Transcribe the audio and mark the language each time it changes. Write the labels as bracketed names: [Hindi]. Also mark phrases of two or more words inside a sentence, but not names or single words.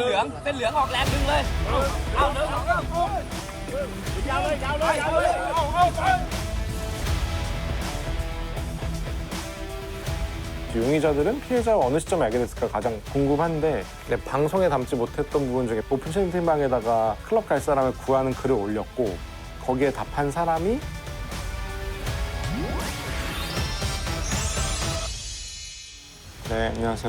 [Thai] องเส้นเหลืองออกแรงดึงเลยเอาเร็วๆยาวเลยยาวเลยยาวเลยเอาไป. [Korean] 용의자들은 피해자가 어느 시점에 알게 됐을까 가장 궁금한데 방송에 담지 못했던 부분 중에 오픈 채팅방에다가 클럽 갈 사람을 구하는 글을 올렸고 거기에 답한 사람이 네, 안녕하세요.